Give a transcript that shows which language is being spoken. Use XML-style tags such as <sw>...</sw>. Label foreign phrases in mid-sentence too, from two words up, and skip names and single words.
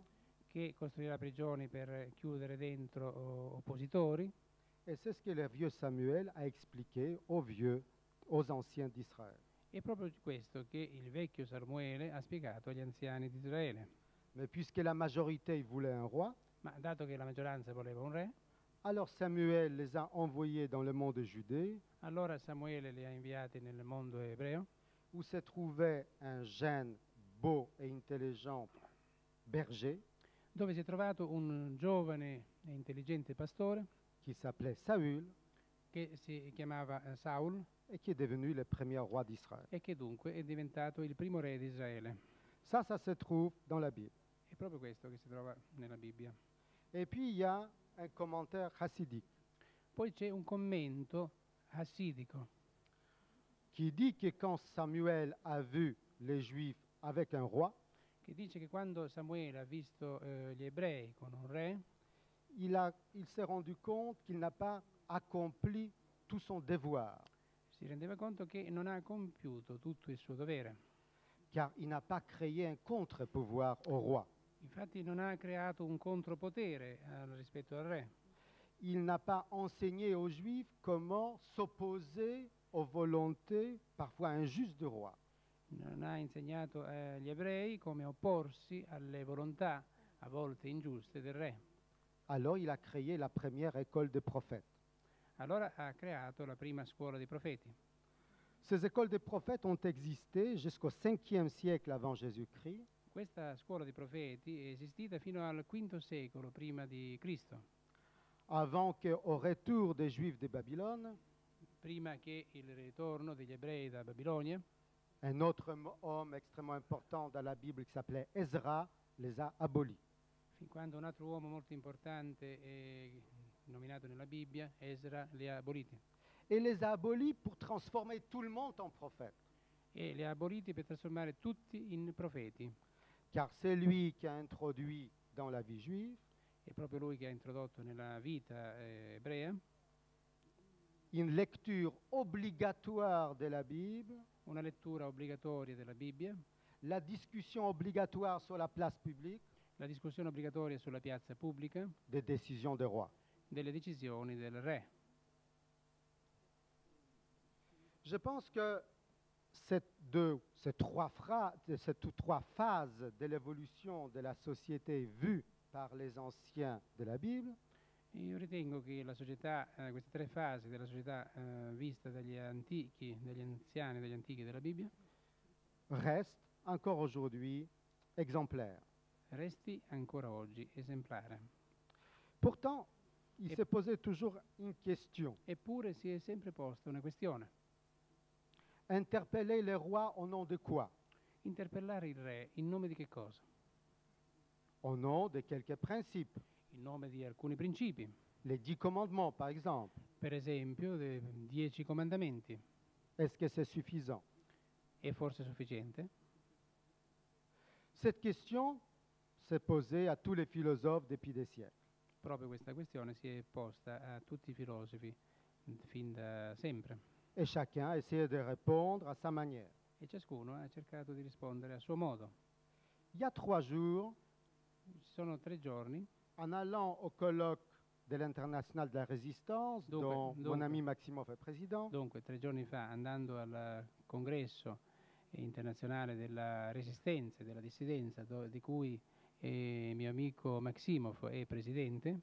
<it>che costruirà prigioni per chiudere dentro oppositori.</it> <fr>Et c'est ce que le vieux Samuel a expliqué aux anciens d'Israël.</fr> <it>È proprio questo che il vecchio Samuele ha spiegato agli anziani di Israele.</it> <fr>Mais puisque la majorité voulait un roi,</fr> <it>Ma dato che la maggioranza voleva un re,</it> <fr>alors Samuel les a envoyés dans le monde de Judée,</fr> <it>allora Samuele li ha inviati nel mondo ebreo,</it> <fr>où se trouvait un jeune, beau et intelligent berger</fr> <it>dove si è trovato un giovane e intelligente pastore</it> <fr>qui s'appelait Saül</fr> <it>che si chiamava Saul</it> <fr>et qui est devenu le premier roi d'Israël.</fr> <it>e che dunque è diventato il primo re di Israele.</it> <fr>Ça se trouve dans la Bible.</fr> <it>È proprio questo che si trova nella Bibbia.</it> <fr>Et puis il y a un commentaire chassidique</fr> <it>Poi c'è un commento hassidico</it> <fr>qui dit que quand Samuel a vu les Juifs avec un roi,</fr> <it>che dice che quando Samuele ha visto gli ebrei con un re,</it> <fr>il s'est rendu compte qu'il n'a pas accompli tout son devoir,</fr> <it>si rendeva conto che non ha compiuto tutto il suo dovere.</it> <fr>car il n'a pas créé un contre-pouvoir au roi.</fr> <it>Infatti non ha creato un contropotere rispetto al re.</it> <fr>Il n'a pas enseigné aux Juifs comment s'opposer aux volontés parfois injustes du roi.</fr> <it>Non ha insegnato agli ebrei come opporsi alle volontà a volte ingiuste del re.</it> <fr>Alors il a créé la première école des prophètes.</fr> <it>Allora ha creato la prima scuola dei profeti.</it> <fr>Ces écoles des prophètes ont existé jusqu'au 5e siècle avant Jésus-Christ.</fr> <it>Questa scuola dei profeti è esistita fino al V secolo prima di Cristo,</it> <fr>Avant qu'au retour des Juifs de Babylone,</fr> <it>prima che il ritorno degli ebrei da Babilonia,</it> <fr>un autre homme extrêmement important dans la Bible qui s'appelait Ezra les a abolis.</fr> <it>fin quando un altro uomo molto importante nominato nella Bibbia, Esra, li ha aboliti.</it> <fr>Et les a abolis pour transformer tout le monde en prophète.</fr> <it>E li ha aboliti per trasformare tutti in profeti.</it> <fr>Car c'est lui qui a introduit dans la vie juive</fr> <it>È proprio lui che ha introdotto nella vita ebrea</it> <fr>une lecture obligatoire de la Bible,</fr> <it>una lettura obbligatoria della Bibbia,</it> <fr>la discussion obligatoire sur la place publique</fr> <it>la discussione obbligatoria sulla piazza pubblica</it> <fr>des décisions des rois.</fr> <it>delle decisioni del re.</it> <fr>Je pense que ces trois phases de l'évolution de la société vues par les anciens de la Bible</fr> <it>Io ritengo che la società, queste tre fasi della società vista dagli antichi, dagli anziani, dagli antichi della Bibbia,</it> <fr>restent encore aujourd'hui exemplaires.</fr> <it>resti ancora oggi esemplare.</it> <fr>Pourtant, il Et- s'est posé toujours une question.</fr> <it>Eppure si è sempre posta una questione.</it> <fr>Interpeller les rois au nom de quoi?</fr> <it>Interpellare il re in nome di che cosa?</it> <fr>Au nom de quelques principes.</fr> <it>In nome di alcuni principi.</it> <fr>Les 10 commandements, par exemple.</fr> <it>Per esempio, dei 10 comandamenti.</it> <fr>Est-ce que c'est suffisant?</fr> <it>È forse sufficiente?</it> <fr>Cette question s'est posée à tous les philosophes depuis des siècles.</fr> <it>Proprio questa questione si è posta a tutti i filosofi fin da sempre.</it> <fr>Et chacun a essayé de répondre à sa manière.</fr> <it>E ciascuno ha cercato di rispondere a suo modo.</it> <fr>Il y a 3 jours,</fr> <it>Ci sono 3 giorni,</it> <fr>en allant au colloque de l'International de la Résistance, dont mon ami Maximov est président,</fr> <it>dunque 3 giorni fa, andando al congresso internazionale della resistenza e della dissidenza, di cui mio amico Maximov è presidente,</it>